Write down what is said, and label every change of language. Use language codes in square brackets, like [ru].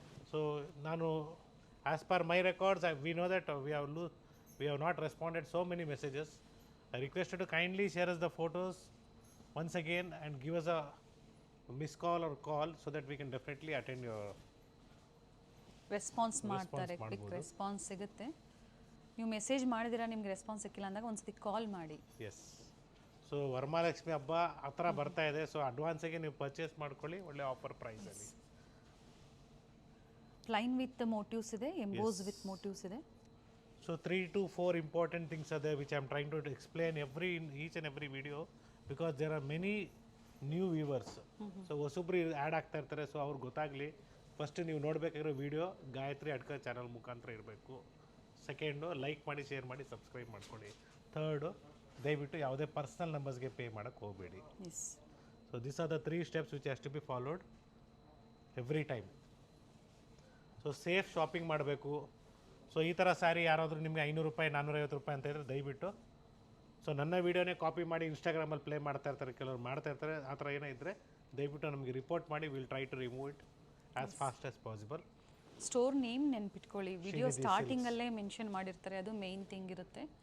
[en] So [kn] nanu [en] as per my records we know that we have not responded so many messages. I requested to kindly share us the photos once again and give us a missed call or call so that we can definitely attend your [kn] response ಮಾಡ್ತಾರೆ. Quick response ಸಿಗುತ್ತೆ. ನೀವು message ಮಾಡಿದಿರಾ ನಿಮ್ಗೆ response ಸಿಕ್ಕಿಲ್ಲ ಅಂದಾಗ ಒಂದ್ಸತಿ ಕಾಲ್ ಮಾಡಿ. S. So Varamahalakshmi ಹಬ್ಬ ಆ ಥರ ಬರ್ತಾ ಇದೆ. ಸೊ ಅಡ್ವಾನ್ಸಾಗಿ ನೀವು ಪರ್ಚೇಸ್ ಮಾಡ್ಕೊಳ್ಳಿ ಒಳ್ಳೆ ಆಫರ್ ಪ್ರೈಸಲ್ಲಿ. ಪ್ಲೈನ್ ವಿತ್ ಮೋಟಿವ್ಸ್ ಇದೆ, ಎಂಬೋಸ್ ವಿತ್ ಮೋಟಿವ್ಸ್ ಇದೆ. [en] So 3 to 4 important things are there which I am trying to explain each and every video because there are many new viewers. [kn] So ಹೊಸಬ್ರು add ಆಗ್ತಾ ಇರ್ತಾರೆ. So ಅವ್ರಿಗೆ ಗೊತ್ತಾಗಲಿ, first ನೀವು ನೋಡಬೇಕಾಗಿರೋ video Gayatri Adkar channel ಮುಖಾಂತರ ಇರಬೇಕು. Second like ಮಾಡಿ, ಶೇರ್ ಮಾಡಿ, ಸಬ್ಸ್ಕ್ರೈಬ್ ಮಾಡ್ಕೊಳ್ಳಿ. ಥರ್ಡು ದಯವಿಟ್ಟು ಯಾವುದೇ ಪರ್ಸ್ನಲ್ ನಂಬರ್ಸ್ಗೆ ಪೇ ಮಾಡೋಕ್ಕೆ ಹೋಗಬೇಡಿ. [en] So this are the 3 steps which has to be followed every time. [kn] So safe shopping ಮಾಡಬೇಕು. ಸೊ ಈ ಥರ ಸ್ಯಾರಿ ಯಾರಾದರೂ ನಿಮಗೆ 500 ರೂಪಾಯಿ 450 ರೂಪಾಯಿ ಅಂತ ಇದ್ದರೆ ದಯವಿಟ್ಟು ಸೊ ನನ್ನ ವೀಡಿಯೋನೇ ಕಾಪಿ ಮಾಡಿ ಇನ್ಸ್ಟಾಗ್ರಾಮಲ್ಲಿ ಪ್ಲೇ ಮಾಡ್ತಾ ಇರ್ತಾರೆ, ಕೆಲವರು ಮಾಡ್ತಾ ಇರ್ತಾರೆ. ಆ ಥರ ಏನೋ ಇದ್ದರೆ ದಯವಿಟ್ಟು ನಮಗೆ ರಿಪೋರ್ಟ್ ಮಾಡಿ, [en] Will try to remove it as fast as possible. [kn] Store name ನೆನ್ಪಿಟ್ಕೊಳ್ಳಿ, ವಿಡಿಯೋ ಸ್ಟಾರ್ಟಿಂಗಲ್ಲೇ ಮೆನ್ಷನ್ ಮಾಡಿರ್ತಾರೆ, ಅದು ಮೇನ್ ಥಿಂಗ್ ಇರುತ್ತೆ.